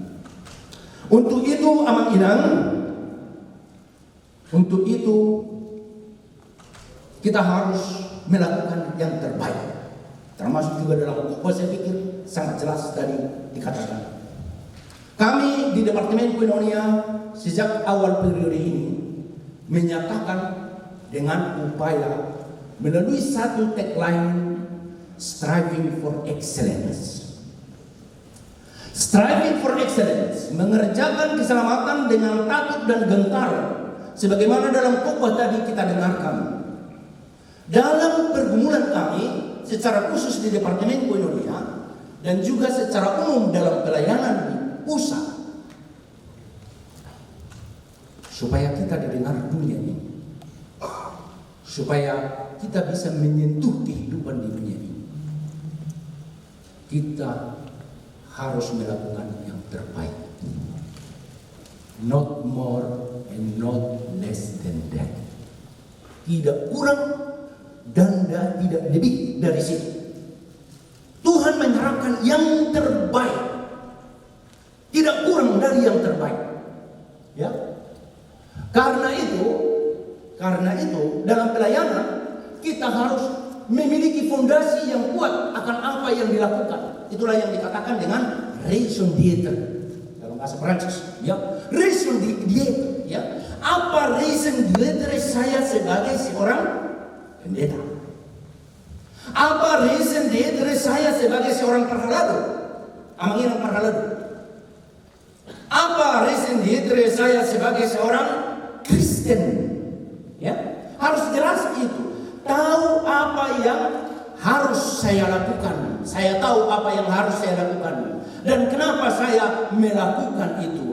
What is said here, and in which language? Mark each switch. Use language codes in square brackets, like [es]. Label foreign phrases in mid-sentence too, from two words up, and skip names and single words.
[id] Untuk itu amat inang, untuk itu kita harus melakukan yang terbaik. Termasuk juga dalam khotbah, saya pikir sangat jelas tadi dikatakan. Kami di Departemen Koinonia sejak awal periode ini menyatakan dengan upaya melalui satu tagline, [en] striving for excellence. Striving for excellence, [id] mengerjakan keselamatan dengan takut dan gentar, sebagaimana dalam khotbah tadi kita dengarkan. Dalam pergumulan kami secara khusus di Departemen Koinonia dan juga secara umum dalam pelayanan di pusat, supaya kita didengar dunia ini, supaya kita bisa menyentuh kehidupan di dunia ini, kita harus melakukan yang terbaik. [en] Not more and not less than that. [id] Tidak kurang dan tidak lebih dari situ. Tuhan mengharapkan yang terbaik, tidak kurang dari yang terbaik. Ya. Karena itu dalam pelayanan kita harus memiliki fondasi yang kuat akan apa yang dilakukan. Itulah yang dikatakan dengan [fr] raison d'être [id] dalam bahasa Prancis. [fr] Ya, raison d'être. [id] Ya, apa [fr] raison d'être [id] saya sebagai seorang pendeta? saya sebagai seorang parhalado? Amanginan parhalado. Apa [fr] reason dietre [id] saya sebagai seorang Kristen? Ya, harus jelas itu. Tahu apa yang harus saya lakukan. Saya tahu apa yang harus saya lakukan. Dan kenapa saya melakukan itu?